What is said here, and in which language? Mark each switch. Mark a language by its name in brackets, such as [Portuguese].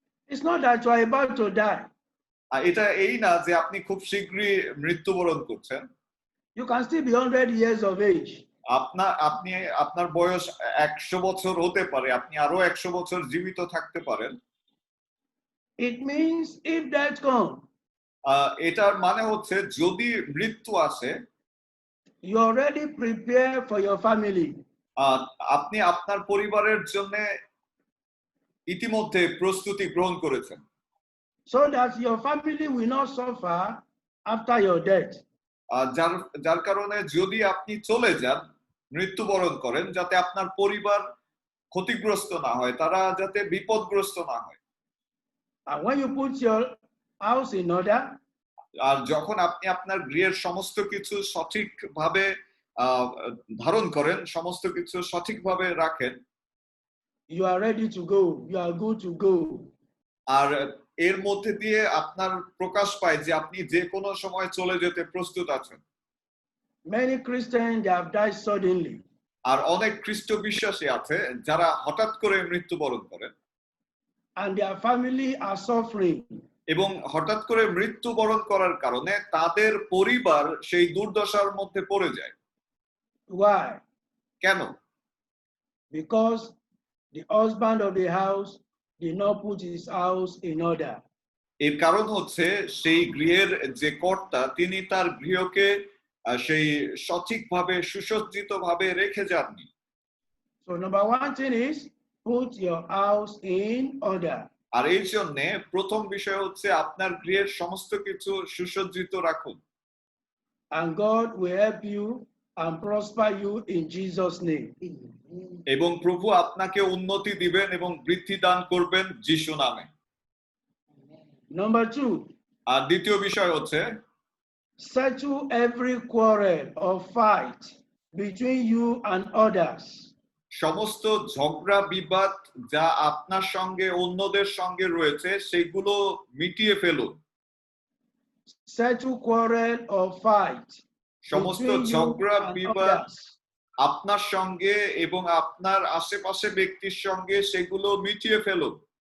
[English] It's not that you are about to die. [Bangla] এটা এই না যে আপনি খুব শীঘ্রই মৃত্যুবরণ করছেন। [English] You can still be 100 years of age. [Bangla] আপনি আপনার বয়স 100 বছর হতে পারে, আপনি আরো 100 বছর জীবিত থাকতে পারেন। [English] It means if death comes, [Bangla] এটার মানে হচ্ছে যদি মৃত্যু আসে, [English] you already prepare for your family. [Bangla] আপনি আপনার পরিবারের জন্য ইতিমধ্যে প্রস্তুতি গ্রহণ করেছেন, [English] So that your family will not suffer after your death. [Bangla] যার কারণে যদি আপনি চলে যান, মৃত্যুবরণ করেন, যাতে আপনার পরিবার ক্ষতিগ্রস্ত না হয়, তারা যাতে বিপদগ্রস্ত না হয়। [English] And when you put your house in order, [Bangla] আর যখন আপনি আপনার গৃহের সমস্ত কিছু সঠিকভাবে ধারণ করেন, সমস্ত কিছু সঠিকভাবে রাখেন, [English] you are ready to go. You are good to go. [Bangla] আর এর মধ্যে দিয়ে আপনার প্রকাশ পায় যে আপনি যে কোনো সময় চলে যেতে প্রস্তুত আছেন। [English] Many Christians, they have died suddenly. [Bangla] আর অনেক খ্রিস্ট বিশ্বাসী আছে যারা হঠাৎ করে মৃত্যুবরণ করেন, [English] And their family are suffering. [Bangla] এবং হঠাৎ করে মৃত্যুবরণ করার কারণে তাদের পরিবার সেই দুর্দশার মধ্যে পড়ে যায়। [English] Why? [Bangla] কেন? [English] Because the husband of the house did not put his house in order. [Bangla] এর কারণ হচ্ছে সেই গৃহের যে কর্তা, তিনি তার গৃহকে সেই সঠিকভাবে সুসজ্জিতভাবে রেখে যাননি। [English] So number one thing is put your house in order. [Bangla] আর এই জন্য প্রথম বিষয় হচ্ছে আপনার গৃহের সমস্ত কিছু সুসজ্জিত রাখুন। [English] And God will help you and prosper you in Jesus' name. [Bangla] এবং প্রভু আপনাকে উন্নতি দিবেন এবং বৃদ্ধি দান করবেন যিশু নামে। [English] Number two, [Bangla] আর দ্বিতীয় বিষয় হচ্ছে [English] settle every quarrel or fight between you and others. [Bangla] সমস্ত ঝগড়া বিবাদ যা আপনার সঙ্গে অন্যদের সঙ্গে রয়েছে সেগুলো মিটিয়ে ফেলুন। [English] Settle quarrel or fight [Bangla] সমস্ত [English] between you [Bangla] ঝগড়া [English] and [Bangla] বিবাদ [English] others. [Bangla] আপনার সঙ্গে এবং আপনার আশেপাশে ব্যক্তির সঙ্গে সেগুলো মিটিয়ে ফেলুন।